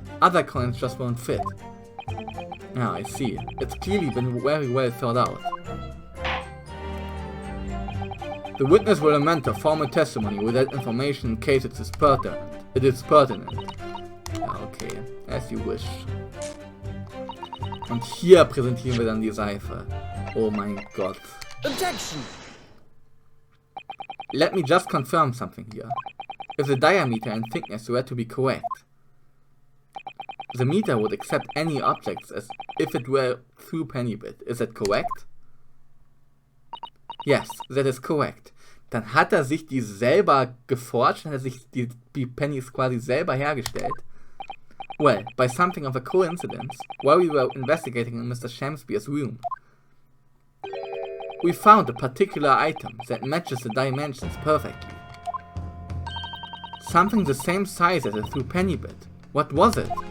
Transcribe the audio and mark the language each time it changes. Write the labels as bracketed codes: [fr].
[en] Other coins just won't fit. Ah, I see. It's clearly been very well thought out. The witness will amend her formal testimony with that information in case it is pertinent. Ja, okay. As you wish. [de] Und hier präsentieren wir dann die Seife. Oh mein Gott. [en] Objection! Let me just confirm something here. If the diameter and thickness were to be correct, the meter would accept any objects as if it were through penny bit. Is that correct? Yes, that is correct. [de] Dann hat er sich die selber geforscht, hat er sich die Pennies quasi selber hergestellt. [en] Well, by something of a coincidence, while we were investigating in Mr. Shamspeare's room, we found a particular item that matches the dimensions perfectly. Something the same size as a through penny bit. What was it?